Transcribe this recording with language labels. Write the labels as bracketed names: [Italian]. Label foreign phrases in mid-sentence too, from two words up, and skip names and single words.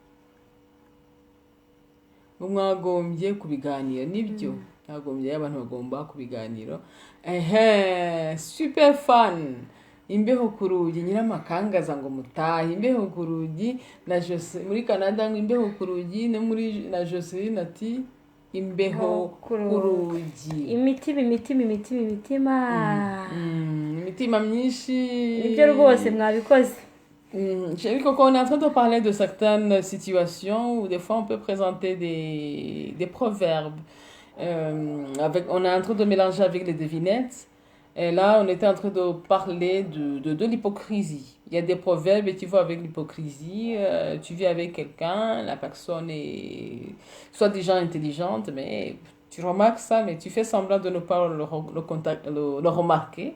[Kinyarwanda] ngo mwagombye kubiganira nibyo nagombye abantu bagomba kubiganira [English] super fan [Kinyarwanda] imbeho ku rugi nyiramakangaza ngo mutahe imbeho ku rugi na Jose muri Canada ngo imbeho ku rugi no muri na Joseline ati imbeho ku rugi imitima myinshi nibyo rwose mwabikoze. [French] J'ai vu qu'on est en train de parler de certaines situations où des fois on peut présenter des proverbes. On est en train de mélanger avec les devinettes. Et là, on était en train de parler de l'hypocrisie. Il y a des proverbes et tu vois avec l'hypocrisie, tu vis avec quelqu'un, la personne est soit déjà intelligente, mais Tu remarques ça, mais tu fais semblant de ne pas le remarquer.